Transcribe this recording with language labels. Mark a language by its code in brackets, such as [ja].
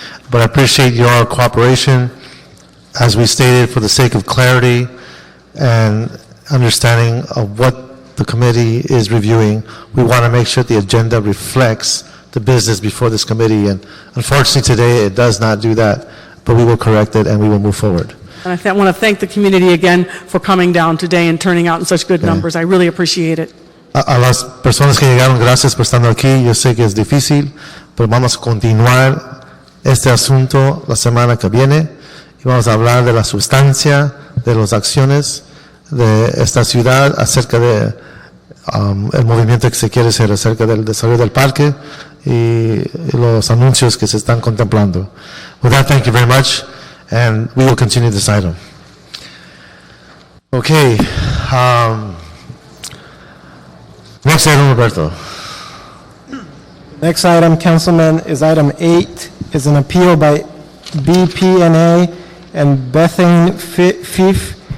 [en] But I appreciate your cooperation, as we stated, for the sake of clarity and understanding of what the committee is reviewing. We want to make sure the agenda reflects the business before this committee, and unfortunately today it does not do that, but we will correct it and we will move forward. And I want to thank the community again for coming down today and turning out in such good numbers. I really appreciate it. [es] A las personas que llegaron, gracias por estando aquí. Yo sé que es difícil, pero vamos a continuar este asunto la semana que viene y vamos a hablar de la sustancia de las acciones de esta ciudad acerca de el movimiento que se quiere hacer acerca del desarrollo del parque y los anuncios que se están contemplando. [en] With that, thank you very much, and we will continue this item. Okay. Next item, Roberto. Next item, Councilman, is item 8, is an appeal by BPNA and Bethane Fief.